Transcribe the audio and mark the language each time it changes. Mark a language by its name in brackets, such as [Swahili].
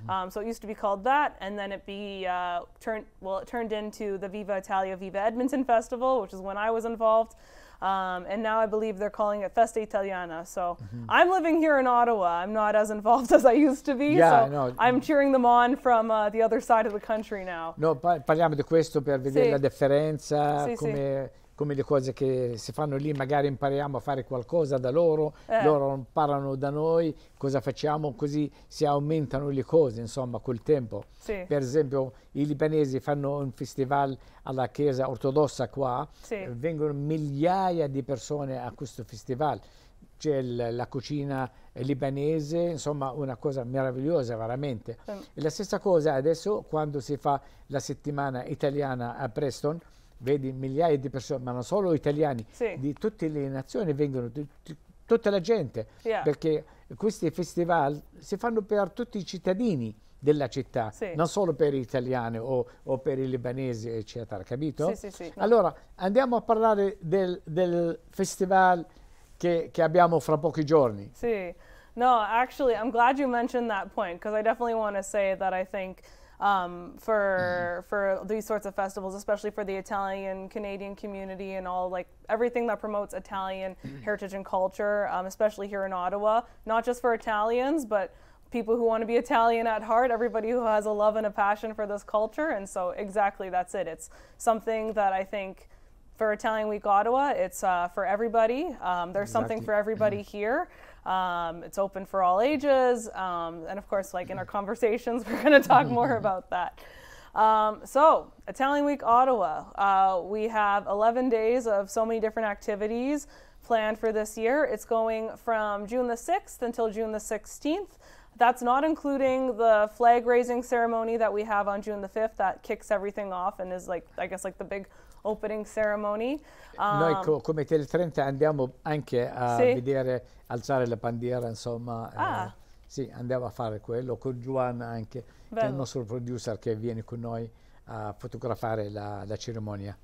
[English] So it used to be called that, and then it turned into the Viva Italia, Viva Edmonton Festival, which is when I was involved. And now I believe they're calling it Festa Italiana. So I'm living here in Ottawa. I'm not as involved as I used to be. Yeah, so no. I'm cheering them on from the other side of the country now. [Italian] No, parliamo di questo per vedere la differenza, come le cose che si fanno lì, magari impariamo a fare qualcosa da loro, loro parlano da noi, cosa facciamo, così si aumentano le cose, insomma, col tempo. Per esempio, i libanesi fanno un festival alla chiesa ortodossa qua, vengono migliaia di persone a questo festival. C'è la cucina libanese, insomma una cosa meravigliosa veramente. E la stessa cosa adesso quando si fa la settimana italiana a Preston, vedi migliaia di persone, ma non solo italiani, di tutte le nazioni vengono, tutta la gente, perché questi festival si fanno per tutti i cittadini della città, non solo per gli italiani o per i libanesi, eccetera, capito? Allora, andiamo a parlare del festival che abbiamo fra pochi giorni. [English] No, actually, I'm glad you mentioned that point, because I definitely want to say that I think for these sorts of festivals, especially for the Italian Canadian community and all, like everything that promotes Italian heritage and culture, especially here in Ottawa, not just for Italians, but people who want to be Italian at heart, everybody who has a love and a passion for this culture. And so exactly, that's it. It's something that I think for Italian Week Ottawa, it's for everybody. There's something for everybody here. It's open for all ages. And of course, like in our conversations, we're going to talk more about that. So, Italian Week Ottawa. We have 11 days of so many different activities planned for this year. It's going from June the 6th until June the 16th. That's not including the flag raising ceremony that we have on June the 5th that kicks everything off and is like, I guess, like the big opening ceremony. [Italian] Noi come Tele 30 andiamo anche a vedere alzare la bandiera, insomma. Sì, andiamo a fare quello con Giovanna anche, che è il nostro producer che viene con noi a fotografare la cerimonia.